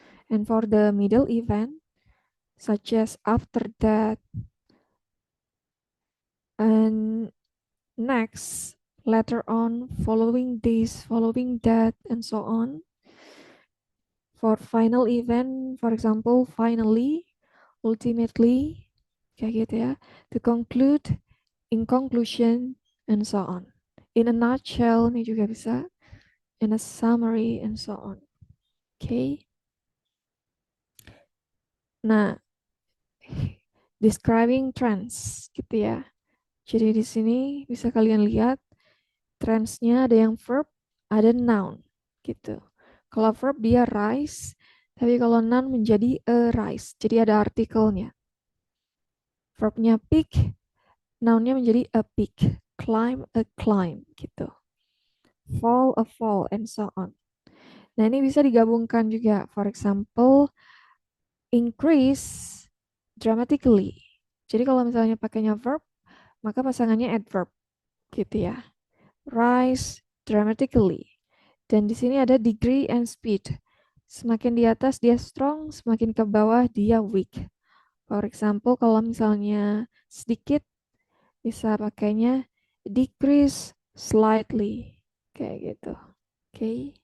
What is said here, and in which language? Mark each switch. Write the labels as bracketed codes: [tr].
[en] And for the middle event, such as after that, and next, later on, following this, following that, and so on. For final event, for example, finally, ultimately, [id] kayak gitu ya. [en] To conclude, in conclusion, and so on. In a nutshell, [id] ini juga bisa. [en] In a summary, and so on. Okay. [id] Nah, [en] describing trends, [id] gitu ya. Jadi di sini bisa kalian lihat trendsnya ada yang verb, ada noun, gitu. Kalau verb dia rise, tapi kalau noun menjadi a rise, jadi ada artikelnya. Verbnya peak, nounnya menjadi a peak, climb a climb, gitu. [en] Fall a fall, and so on. [id] Nah ini bisa digabungkan juga. [en] For example, increase dramatically. [id] Jadi kalau misalnya pakainya verb, maka pasangannya adverb, gitu ya. [en] Rise dramatically. [id] Dan di sini ada [en] degree and speed. [id] Semakin di atas dia strong, semakin ke bawah dia weak. [en] For example, [id] kalau misalnya sedikit, bisa pakainya [en] decrease slightly. [id] Kayak gitu. Oke. [en] Okay.